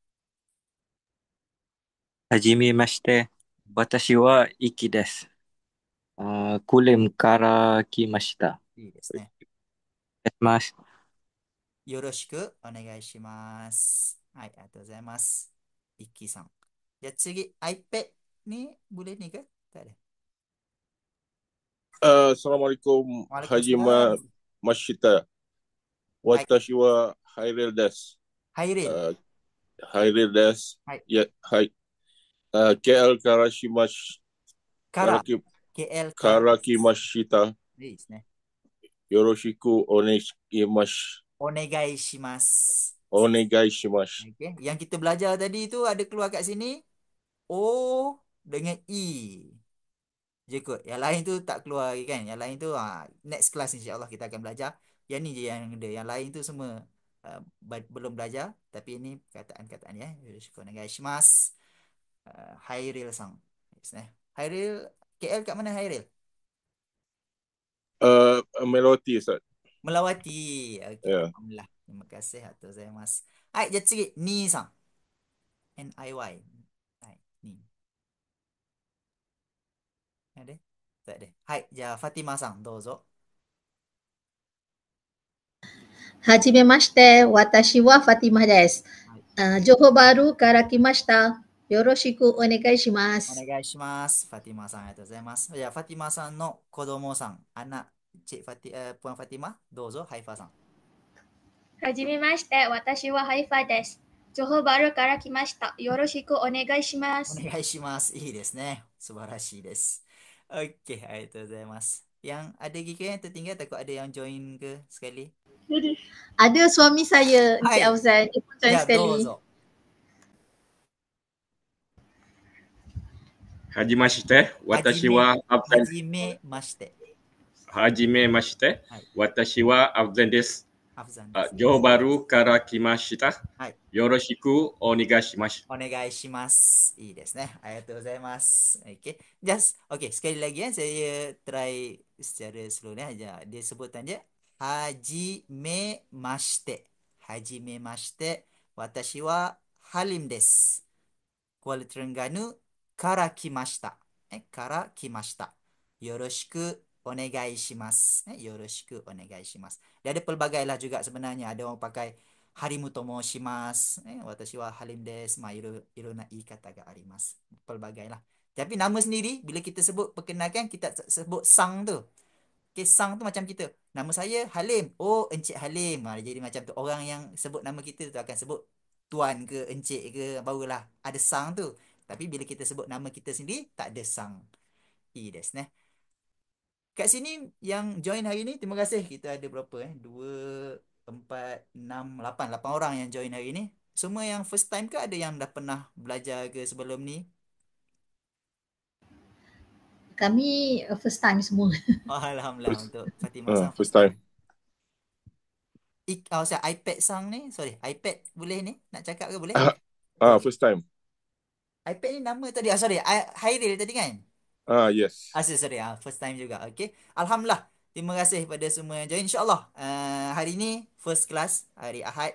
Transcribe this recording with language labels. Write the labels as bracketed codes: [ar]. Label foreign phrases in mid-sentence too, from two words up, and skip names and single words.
[ja] はじめまして。私は息です。クレムから来ました。いいですね。お願いします。よろしくお願いします。はい、ありがとうございます。イッキーさん。じゃあ次、 [ms] iPad ni boleh ni ke? Tak ada. [ar] Assalamualaikum Waalaikumsalam. [ja] Hajima Mashita. はい、私はハイリルです. ハイレール。 Uh, Hairil desu. はい、 Ya, hai. KL Karashimash から、 Karaki KL から。 Karakimashita. いいですね。よろしくお願いします. お願いします。 Onegaishimasu. [ms] Okay. Yang kita belajar tadi tu ada keluar kat sini. O dengan E. Je kot. Yang lain tu tak keluar lagi kan. Yang lain tu next class insya-Allah kita akan belajar. Yang ni je yang ada. Yang lain tu semua belum belajar tapi ini perkataan-perkataan ya. Yoroshiku onegaishimasu. Hairil sang. Yes, Hairil KL kat mana Hairil? Meloti, Ustaz. Melawati. Okey, Ya. alhamdulillah. Terima kasih atas gozaimasu. Hai, jadi sikit ni sang. NIY. Hai, ni. Ada? Tak ada. [ja] はい、じゃファティマさん、どうぞ. はじめまして。私はファティマです。はい。情報バルから来ました。よろしくお願いします。お願いします。Fatimah さん、ありがとうございます。じゃあ、Fatimah さんの子供さん、 [ms] anak Cik Puan Fatimah, [ja] どうぞ、ハイファさん。はじめまして、私はハイファです。情報バルから来ました。よろしくお願いしまおす。願いします。いいですね。素晴らしいです。Okey, ありがとうございます。 [ms] Yang ada lagi ke yang tertinggal? Takut ada yang join ke sekali? Ada suami saya, Encik Hai, Auzan. Dia pun join ya, sekali. [ja] dozo. Hajimashite, 私は absent. はじめまして. はじめまして, Hai, 私は absent desu. Afzan desu. Johor Baru から来ました. Hai, よろしくお願いします. お願いします。いいですね。ありがとうございます。Okay. [ms] Okay. Sekali lagi saya try secara slow ni aja. Dia sebutan je. [ja] はじめまして。はじめまして. 私はハリムです。クアラトレンガヌから来ました. から来ました。よろしくお願いします. よろしくお願いします. [ms] Dia ada pelbagai lah juga sebenarnya. Ada orang pakai Harimu tomo shimasu. [ja] 私はハリムです。色んな言い方があります. [ms] Pelbagai lah. Tapi nama sendiri, bila kita sebut perkenalkan, kita sebut sang tu. Okay, sang tu macam kita. Nama saya Halim. Oh, Encik Halim. Jadi macam tu. Orang yang sebut nama kita tu akan sebut tuan ke, encik ke, barulah ada sang tu. Tapi bila kita sebut nama kita sendiri, tak ada sang. [ja] いいですね. [ms] Kat sini yang join hari ni, terima kasih. Kita ada berapa 2, 4, 6, 8. 8 orang yang join hari ni. Semua yang [en] first time [ms] ke ada yang dah pernah belajar ke sebelum ni? Kami first time semua. Oh, Alhamdulillah [en] First, [ms] untuk Fatimah sang [en] first first time. time. [ms] Saya iPad sang ni, sorry, iPad boleh ni? Nak cakap ke boleh? [en] First time. [ms] iPad ni nama tadi, sorry, Hairil tadi kan? [en] Yes. [ms] Sorry, [en] first time [ms] juga. Okay. Alhamdulillah. Terima kasih kepada semua yang join. InsyaAllah hari ni [en] first class, [ms] hari Ahad.